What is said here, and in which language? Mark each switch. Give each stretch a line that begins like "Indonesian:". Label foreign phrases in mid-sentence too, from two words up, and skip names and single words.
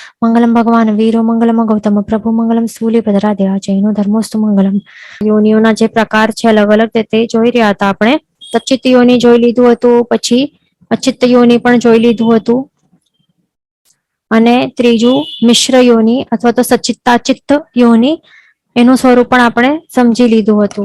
Sanskrit: मंगलम भगवान वीरो मंगलम गौतम प्रभु मंगलम सूर्यभद्रादेवा जैनो धर्मोस्तु मंगलम।
Gujarati: યોનિઓના જે પ્રકાર છે અલગ અલગ તે જોઈ રહ્યા હતા આપણે. સચિત યોની જોઈ લીધું હતું, પછી અચિત યોની પણ જોઈ લીધું હતું, અને ત્રીજું મિશ્ર યોની અથવા તો સચિતાચિત્ત યોની એનું સ્વરૂપ પણ આપણે સમજી લીધું હતું.